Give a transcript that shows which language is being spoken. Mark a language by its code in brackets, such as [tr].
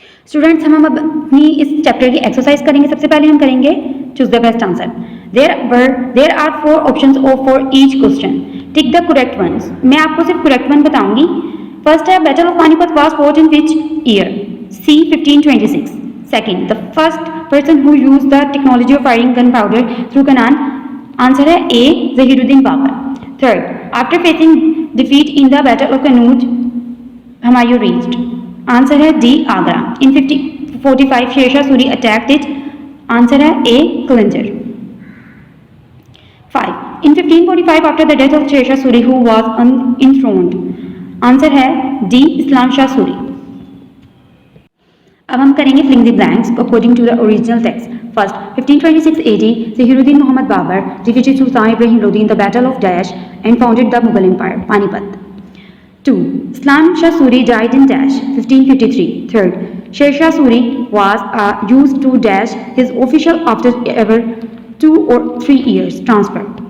[hi] Students, हम अपनी इस चैप्टर की एक्सरसाइज करेंगे. सबसे पहले हम करेंगे [en] Choose the best answer. There are 4 options for each question. Tick the correct ones. [hi] मैं आपको सिर्फ करेक्ट वन बताऊंगी. [en] First है Battle of Panipat was fought in which year. C 1526. Second, the first person who used the technology of firing gunpowder through cannon. Answer है A. Zahiruddin Babur. Third, after facing defeat in the Battle of Kannauj, Humayun reached. Answer है D. Agra. In 1545, Sher Shah Suri attacked it. Answer है A. Kalinjar. 5. In 1545, after the death of Sher Shah Suri, who was enthroned. Answer है D. Islam Shah Suri. [hi] अब हम करेंगे [en] Filling the blanks according to the original text. First, 1526 AD, Zahiruddin Muhammad Babur defeated Sultan Ibrahim Lodi in the Battle of Dash and founded the Mughal Empire, Panipat. 2. Islam Shah Suri died in Dash, 1553. Third, Sher Shah Suri was used to Dash his official after ever 2 or 3 years transfer.